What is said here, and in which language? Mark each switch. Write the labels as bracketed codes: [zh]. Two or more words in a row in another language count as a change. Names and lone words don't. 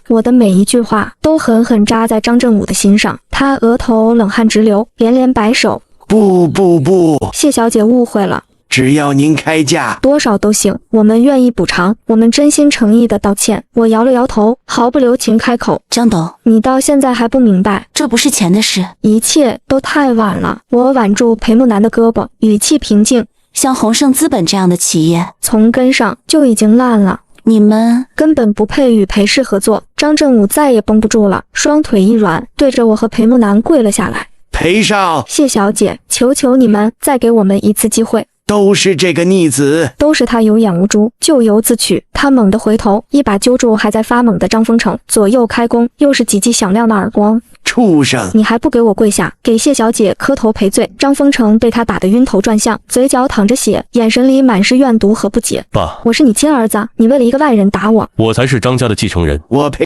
[zh] 我的每一句話都狠狠扎在張振武的心上，他額頭冷汗直流，連連擺手。不，謝小姐誤會了，只要您開價，多少都行，我們願意補償，我們真心誠意的道歉。我搖了搖頭，毫不留情開口： 張董，你到現在還不明白，這不是錢的事，一切都太晚了。我挽住裴木南的胳膊，語氣平靜，像宏盛資本這樣的企業，從根上就已經爛了。你們根本不配與裴氏合作。張振武再也繃不住了，雙腿一軟，對着我和裴木南跪了下来。裴少，謝小姐，求求你們再給我們一次機会。都是這個逆子，都是他有眼無珠，咎由自取。他猛地回頭，一把揪住還在發懵的張風城，左右開弓，又是幾記響亮的耳光。畜生！你還不給我跪下，給謝小姐磕頭賠罪！張風城被他打得暈頭轉向，嘴角淌着血，眼神裡滿是怨毒和不解。爸，我是你親兒子，你為了一個外人打我，我才是張家的繼承人。我呸！